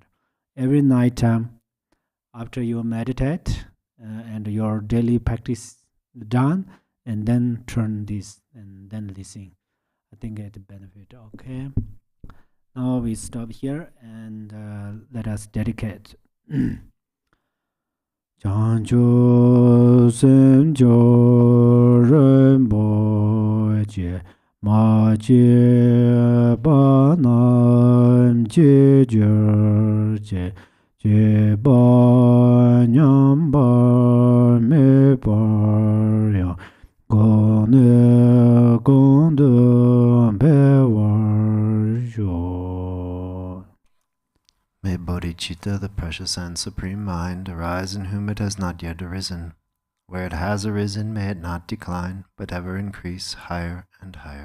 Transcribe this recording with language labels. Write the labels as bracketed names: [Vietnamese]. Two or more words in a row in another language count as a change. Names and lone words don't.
[English] Every night time, after you meditate and your daily practice done, and then turn this and then listen. I think it benefit. Okay. Now we stop here and let us dedicate. Chancho semjo rembo je ma je ba nam je je je ba nyam ba me ba ya go ne gong de be war jo. May bodhicitta, the precious and supreme mind, arise in whom it has not yet arisen. Where it has arisen, may it not decline, but ever increase higher and higher.